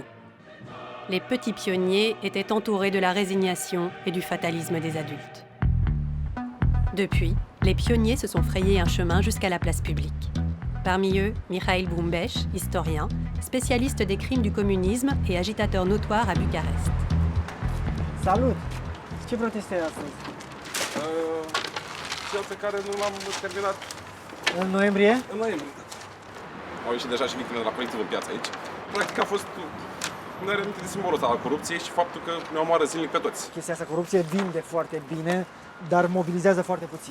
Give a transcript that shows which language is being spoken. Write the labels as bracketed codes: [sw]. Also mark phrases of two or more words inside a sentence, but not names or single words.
[fr] Les petits pionniers étaient entourés de la résignation et du fatalisme des adultes. Depuis, les pionniers se sont frayés un chemin jusqu'à la place publique. Parmi eux, Mihail Bumbeș, historien, spécialiste des crimes du communisme et agitateur notoire à Bucarest. [ro] Salut! Ce proteste astăzi? Cel pe care nu l-am terminat în noiembrie? În noiembrie, da. Au ieșit deja și victimele de la colectivul în piață aici. Practic a fost nereaminte de simbolul ăsta al corupției și faptul că ne omoară zilnic pe toți. Chestia asta, corupție vinde foarte bine, dar mobilizează foarte puțin.